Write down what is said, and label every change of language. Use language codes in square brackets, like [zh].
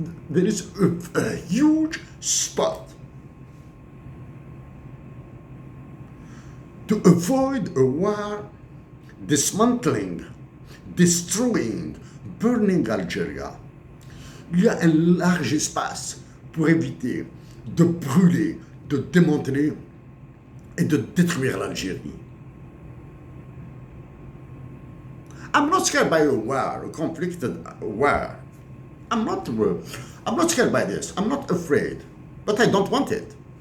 [en] There is a huge spot to avoid a war dismantling, destroying, burning Algeria. [fr] Il y a un large espace pour éviter de brûler, de démanteler et de détruire l'Algérie. [en] I'm not scared by a war, a conflicted war. I'm not scared by this. I'm not afraid, but I don't want it.